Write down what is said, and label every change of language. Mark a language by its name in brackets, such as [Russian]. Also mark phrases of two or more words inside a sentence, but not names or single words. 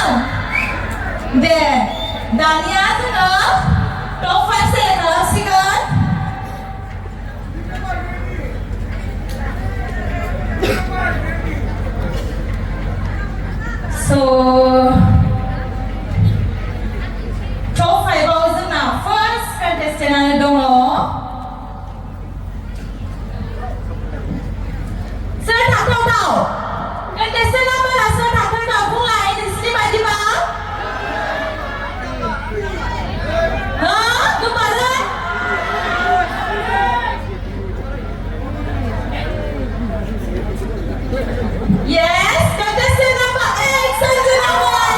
[Bodo] दे दानिया जोङो top 5 सेलेक्ट खालामसिगोन। Top 5 आव जोंना [English] first contestant [Bodo] दङ सोर थाथावथाव? [English] contestant number [Bodo] सोर थाथावथाव बुंलाय नोंसिनि बायदिबा? गोमारै? [English] Yes, contestant number 8 संजना